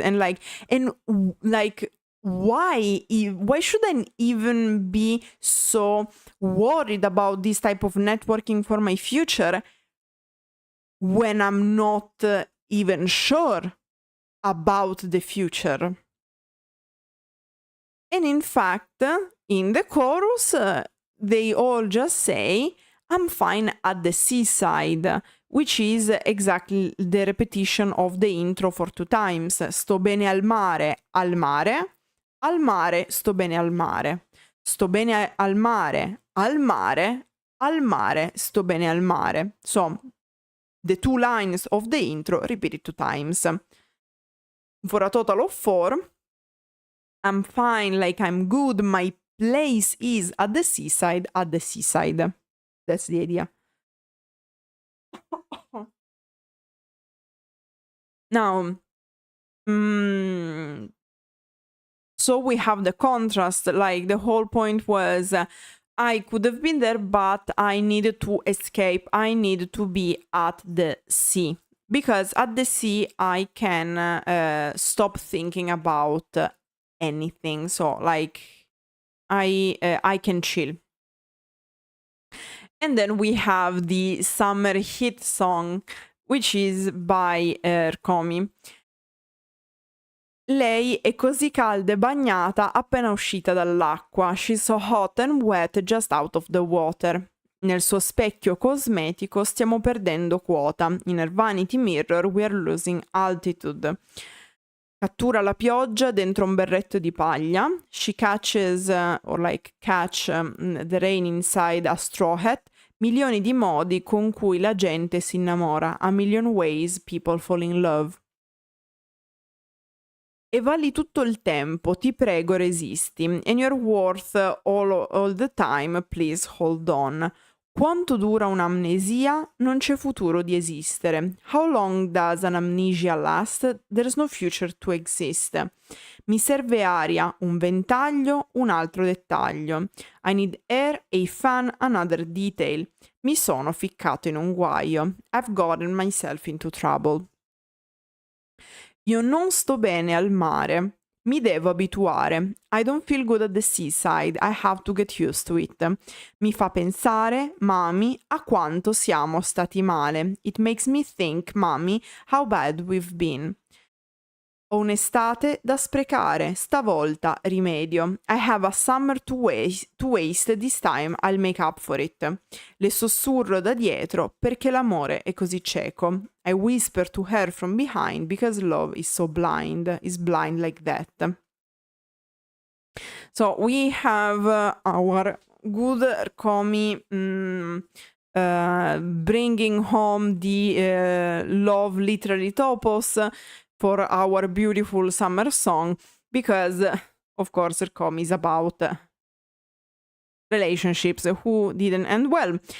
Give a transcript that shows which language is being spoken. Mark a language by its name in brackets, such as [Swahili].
[English] And like why should I even be so worried about this type of networking for my future when I'm not even sure about the future? And in fact, in the chorus, they all just say, I'm fine at the seaside, which is exactly the repetition of the intro for 2 times. [Italian] Sto bene al mare, al mare, al mare, sto bene al mare. Sto bene al mare, al mare, al mare, sto bene al mare. [English] So, the 2 lines of the intro repeated 2 times. For a total of 4, I'm fine, like I'm good, my place is at the seaside, at the seaside. That's the idea. Now, so we have the contrast, like the whole point was I could have been there, but I needed to escape. I need to be at the sea. Because at the sea, I can stop thinking about anything. So, like, I can chill. And then we have the summer hit song, which is by Rkomi. [Italian] Lei è così calda e bagnata appena uscita dall'acqua. [English] She's so hot and wet just out of the water. [Italian] Nel suo specchio cosmetico stiamo perdendo quota. [English] In her vanity mirror we are losing altitude. [Italian] Cattura la pioggia dentro un berretto di paglia. [English] She catches, the rain inside a straw hat. [Italian] Milioni di modi con cui la gente si innamora. [English] A million ways people fall in love. [Italian] E valli tutto il tempo, ti prego resisti. [English] And you're worth all the time, please hold on. [Italian] Quanto dura un'amnesia? Non c'è futuro di esistere. [English] How long does an amnesia last? There's no future to exist. [Italian] Mi serve aria, un ventaglio, un altro dettaglio. [English] I need air, a fan, another detail. [Italian] Mi sono ficcato in un guaio. [English] I've gotten myself into trouble. [Italian] Io non sto bene al mare. Mi devo abituare. [English] I don't feel good at the seaside. I have to get used to it. [Italian] Mi fa pensare, mami, a quanto siamo stati male. [English] It makes me think, mami, how bad we've been. [Italian] Ho un'estate da sprecare, stavolta rimedio. [English] I have a summer to waste, this time I'll make up for it. [Italian] Le sussurro da dietro perché l'amore è così cieco. [English] I whisper to her from behind because love is so blind, is blind like that. So we have our good Rkomi bringing home the love literary topos for our beautiful summer song, because of course Rkomi is about relationships who didn't end well.